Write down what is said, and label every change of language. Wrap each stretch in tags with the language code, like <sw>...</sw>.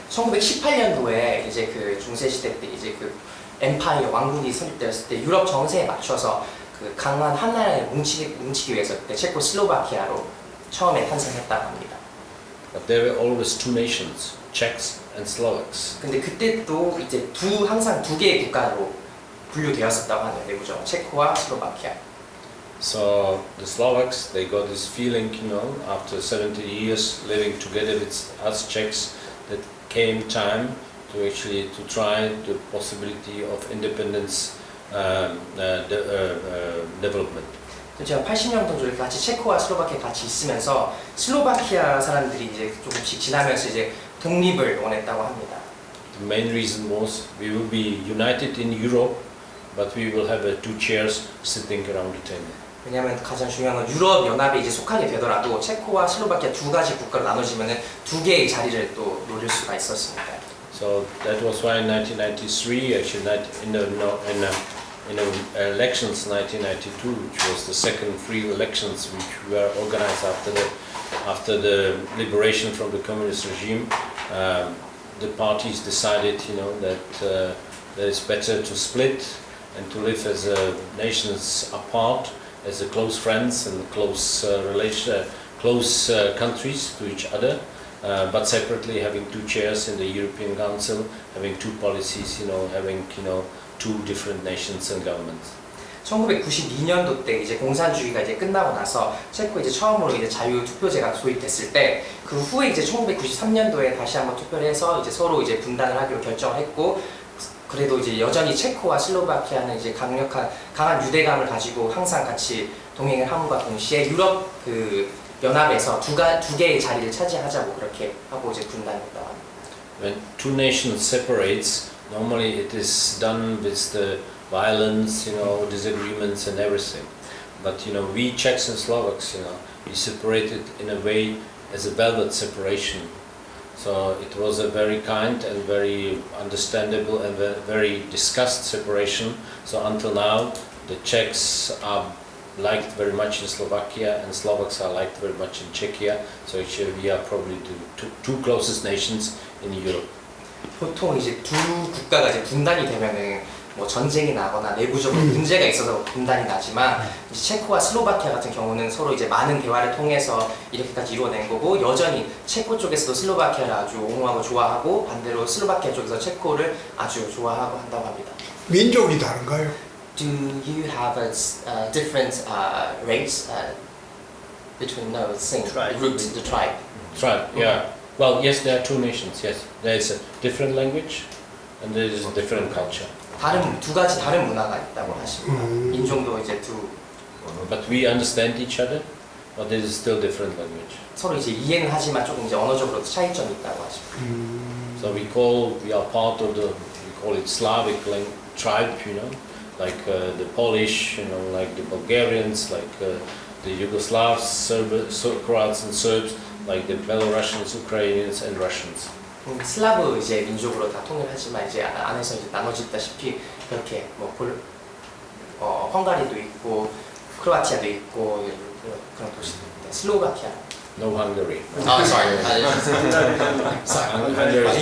<ko>1918년도에 이제 그 중세 시대 때 이제 그 엠파이어 왕국이 설립되었을 때 유럽 정세에 맞춰서 그 강한 한 나라에 뭉치기 위해서 그때 체코슬로바키아로 처음에 탄생했다고 합니다.</ko> <en>But there were always two nations, Czechs and Slovaks.</en> <ko>근데 그때 또 이제 항상 두 개의 국가로 분류되었었다고 하네요. 내부적으로 체코와 슬로바키아.</ko> <en>So the Slovaks, they got this feeling, after 70 years living together with us Czechs, that came time to actually to try the possibility of independence development.</en> <ko>제가 80년도 이렇게 같이 체코와 슬로바키아 같이 있으면서 슬로바키아 사람들이 이제 조금씩 지나면서 이제 독립을 원했다고 합니다.</ko> <en>The main reason was we will be united in Europe, but we will have two chairs sitting around the table.</en> <ko>왜냐하면 가장 중요한 건 유럽 연합에 이제 속하게 되더라도 체코와 슬로바키아 두 가지 국가로 나눠지면은 두 개의 자리를 또 노릴 수가 있었습니다.</ko> <en>So that was why in 1993, actually in the elections 1992, which was the second free elections which were organized after the liberation from the communist regime, the parties decided, that it's better to split and to live as nations apart, as close friends and close countries to each other, but separately having two chairs in the European Council, having two policies, having two different nations and governments.</en> <ko>1992년도 때 이제 공산주의가 이제 끝나고 나서 체코 이제 처음으로 이제 자유 투표제가 도입됐을 때 그 후에 이제 1993년도에 다시 한번 투표를 해서 이제 서로 이제 분단을 하기로 결정을 했고, 그래도 이제 여전히 체코와 슬로바키아는 이제 강한 유대감을 가지고 항상 같이 동행을 함과 동시에 유럽 그 연합에서 두 개의 자리를 차지하자고 그렇게 하고 이제 분단했다고 합니다.</ko> <en>When two nations separates, normally it is done with the violence, disagreements and everything. But we Czechs and Slovaks, we separated in a way as a velvet separation. So it was a very kind and very understandable and very discussed separation. So until now, the Czechs are liked very much in Slovakia and Slovaks are liked very much in Czechia. So actually we are probably the two closest nations in Europe.</en> <ko>보통 이제 두 국가가 이제 분단이 되면은 뭐 전쟁이 나거나 내부적으로 문제가 있어서 분단이 나지만 이제 체코와 슬로바키아 같은 경우는 서로 이제 많은 대화를 통해서 이렇게까지 이루어낸 거고, 여전히 체코 쪽에서도 슬로바키아를 아주 옹호하고 좋아하고 반대로 슬로바키아 쪽에서 체코를 아주 좋아하고 한다고 합니다. 민족이 다른가요?</ko> <en>Do you have a different race between the same root, the tribe? Tribe, yeah. Well, yes, there are two nations. Yes, there is a different language, and there is a different culture.</en> <ko>두 가지 다른 문화가 있다고 하십니다. 인종도 이제</ko> <en>But we understand each other, but there is still different language.</en> <ko>서로 이제 이해는 하지만 조금 이제 언어적으로 차이점이 있다고 하십니다.</ko> <en>So we are part of we call it Slavic tribe, like the Polish, like the Bulgarians, like the Yugoslavs, Croats and Serbs, like the Belarusians, Ukrainians and Russians.</en> <ko>슬라브 이제 민족으로 다 통일하지만 이제 안에서 이제 나눠졌다시피 그렇게 뭐 헝가리도 있고 크로아티아도 있고 그런 도시들인데 슬로바키아.</ko> <en>No Hungary. Sorry. Hungary is</en>